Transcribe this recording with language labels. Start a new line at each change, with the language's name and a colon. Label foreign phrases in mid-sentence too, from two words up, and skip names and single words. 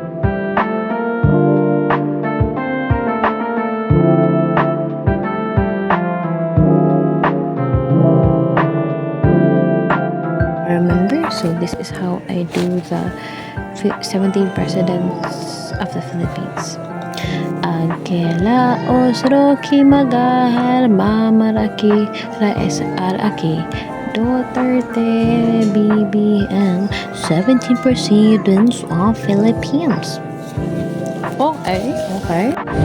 English: Remember, so this is how I do the 17 presidents of the Philippines. Agkela osroki magahal mamaraki raes araki Duterte BBM 17 presidents of Philippines. Okay.